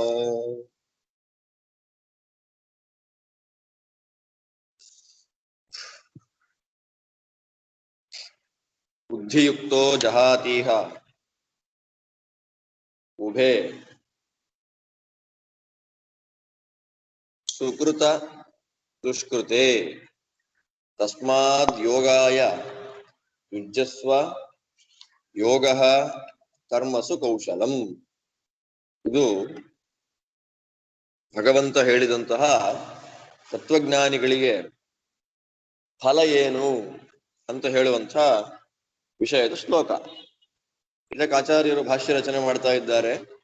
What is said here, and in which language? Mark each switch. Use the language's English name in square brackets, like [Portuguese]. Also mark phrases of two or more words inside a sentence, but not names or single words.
[Sanskrit] बुद्धियुक्तो जहातीह उभे सुकृत दुष्कृते तस्माद् योगाय युज्यस्व योगः कर्मसु कौशलಂ. [Kannada] ಇದು ಭಗವಂತ ಹೇಳಿದಂತಹ ತತ್ವಜ್ಞಾನಿಗಳಿಗೆ ಫಲ ಏನು ಅಂತ ಹೇಳುವಂತ ವಿಷಯದ ಶ್ಲೋಕ. ಇದಕ್ಕೆ ಆಚಾರ್ಯರು ಭಾಷ್ಯ ರಚನೆ ಮಾಡ್ತಾ ಇದ್ದಾರೆ.